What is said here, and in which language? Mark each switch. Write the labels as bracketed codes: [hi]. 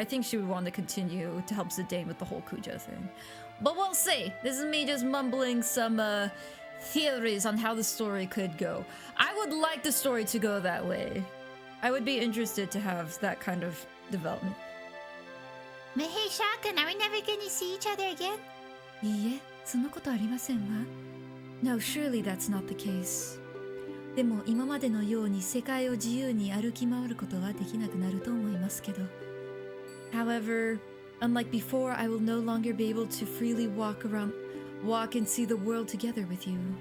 [en] I think she would want to continue to help Zidane with the whole Kuja thing. But we'll see. This is me just mumbling some theories on how the story could go. I would like the story to go that way. I would be interested to have that kind of development. But hey, shotgun, are we never gonna see each other again? [ja] いいえ、そんなことありませんわ。 [en] No, surely that's not the case. [ja] でも今までのように世界を自由に歩き回ることはできなくなると思いますけど。 [en] However, unlike before, I will no longer be able to freely walk and see the world together with you.